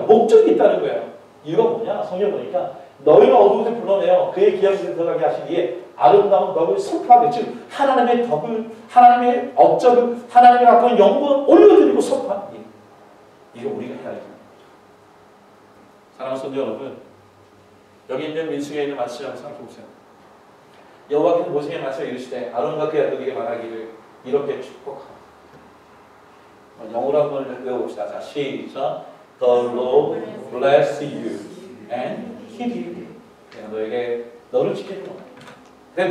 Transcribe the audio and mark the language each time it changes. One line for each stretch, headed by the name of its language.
Korean: 목적이 있다는 거예요. 이유가 뭐냐? 성경 보니까 너희가 어두운데 불러내어 그의 기업에 들어가게 하시기에 아름다운 덕을 선포하게, 즉 하나님의 덕을, 하나님의 업적을, 하나님의 가까운 영광을 올려드리고 선포하는 일. 이거 우리가 해야 됩니다. 사랑하는 성도 여러분, 여기 있는 민수기에 있는 말씀을 생각해 보세요. 여호와께서 모세에게 말씀을 이르시되 아론과 그의 아들에게 말하기를 이렇게 축복하라. 영어로 한번 외워봅시다. 자, 시작.
English: The Lord bless you and keep you.
Korean: 내가 너에게 너를 지키는 거야.